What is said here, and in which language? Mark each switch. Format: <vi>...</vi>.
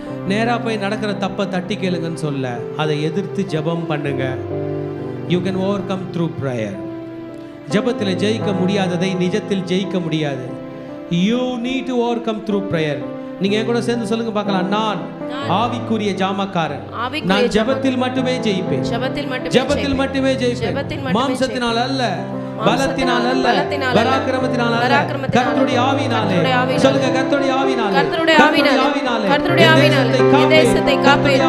<ta>நேராக போய் நடக்கிற தப்பை தட்டி கேளுங்கன்னு சொல்ல, அதை எதிர்த்து ஜெபம் பண்ணுங்க.</ta> <en>You can overcome through prayer.</en> <ta>ஜெபத்தில் ஜெயிக்க முடியாததை நிஜத்தில் ஜெயிக்க முடியாது.</ta> <en>You need to overcome through prayer.</en> <ta>நீங்க என் கூட சேர்ந்து சொல்லுங்க பார்க்கலாம். நான் ஆவிக்குரிய ஜாமக்காரன். நான் ஜெபத்தில் மட்டுமே ஜெயிப்பேன். ஜெபத்தில் மட்டுமே ஜெயிப்பேன். மாம்சத்தினால் அல்ல, பலத்தினால் அல்ல, பராக்கிரமத்தினால் அல்ல, கர்த்தருடைய ஆவியினாலே. சொல்லுங்க, கர்த்தருடைய ஆவியினாலே. கர்த்தருடைய ஆவியினாலே தேசத்தை காப்பேன்.</ta>